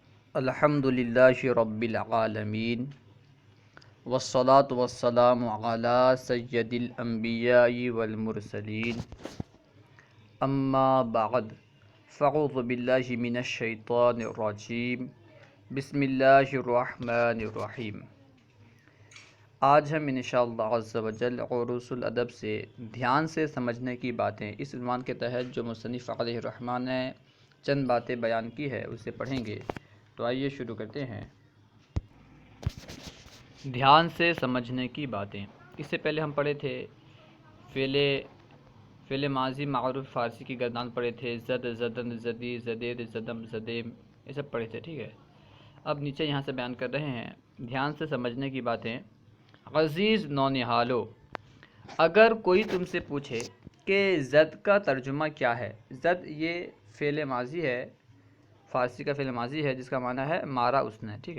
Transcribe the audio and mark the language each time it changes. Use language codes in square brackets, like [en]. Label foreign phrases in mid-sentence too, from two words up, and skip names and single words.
[ar] الحمد للہ رب العالمین والصلاة والسلام علی سید الانبیاء والمرسلین اما بعد فاعوذ باللہ من الشیطان الرجیم بسم اللہ الرحمن الرحیم۔ [ur] آج ہم [ar] انشاءاللہ عز و جل [ur] عروس الادب سے دھیان سے سمجھنے کی باتیں اس عنوان کے تحت جو مصنف [ar] علیہ الرحمن [ur] نے چند باتیں بیان کی ہے اسے پڑھیں گے۔ تو آئیے شروع کرتے ہیں۔ دھیان سے سمجھنے کی باتیں، اس سے پہلے ہم پڑھے تھے فعل ماضی معروف فارسی کی گردان پڑھے تھے، [fa] زد، زدن، زدی، زدید، زدم، زدیم، [ur] یہ سب پڑھے تھے، ٹھیک ہے۔ اب نیچے یہاں سے بیان کر رہے ہیں دھیان سے سمجھنے کی باتیں۔ عزیز نونہالو، اگر کوئی تم سے پوچھے کہ زد کا ترجمہ کیا ہے، زد یہ فعل ماضی ہے، فارسی کا فعل ماضی ہے جس کا معنی ہے مارا اس نے، ٹھیک ہے۔